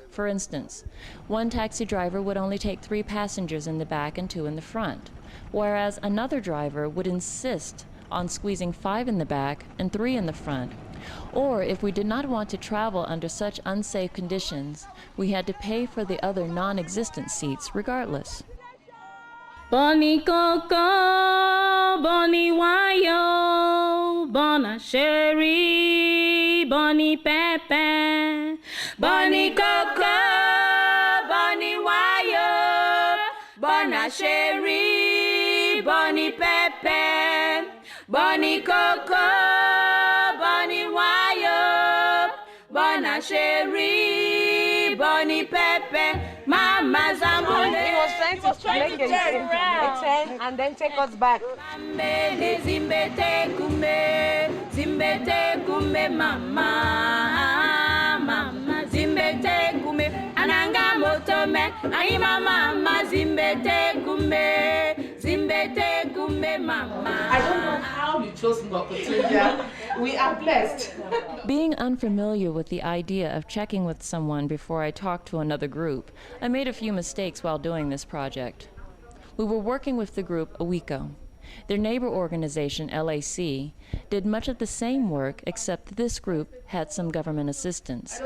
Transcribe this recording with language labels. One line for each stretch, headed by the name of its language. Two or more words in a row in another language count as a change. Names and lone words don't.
English: For instance, one taxi driver would only take 3 passengers in the back and 2 in the front, whereas another driver would insist on squeezing 5 in the back and 3 in the front. Or if we did not want to travel under such unsafe conditions, we had to pay for the other non-existent seats regardless. Boni Coco, Boni Wayo, Bona Sherry, Boni Pepe, Boni Coco, Boni Wayo, Bona Sherry, Boni Pepe, Boni Coco, Boni Wayo, Bona Sherry, Boni Pepe, Mama Zambone. He was trying to make a 10 and then take us back. Zimbete kume mama, mama zimbete kume ananga motome ai mama zimbete kume mama. I don't know how you chose Cynthia. We are blessed. Being unfamiliar with the idea of checking with someone before I talked to another group, I made a few mistakes while doing this project. We were working with the group Awiko. Their neighbor organization, LAC, did much of the same work, except that this group had some government assistance.